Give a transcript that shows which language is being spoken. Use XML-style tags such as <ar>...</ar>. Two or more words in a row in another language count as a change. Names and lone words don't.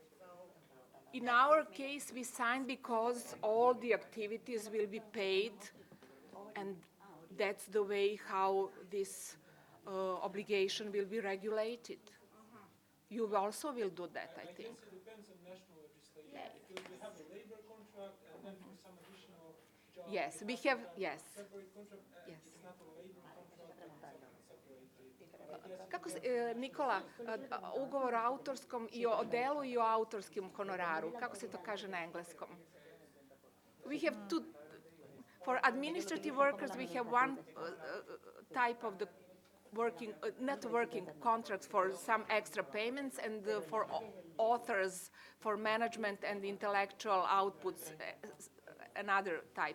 <en>In our case, we sign because all the activities will be paid, and that's the way how this obligation will be regulated. You also will do that, I think. It depends on national legislation, because we have a labor contract, and then for some additional jobs. Yes, we have, yes. Separate contract, Yes. it's not a labor contract, it's</en> <sr>Kako se, Nikola, ugovor o autorskom i o delu i o autorskom honoraru, kako se to kaže na engleskom?</sr> <en>We have two, for administrative workers, we have one type of the working, not working contracts for some extra payments, and for authors, for management and intellectual outputs, another type.</en>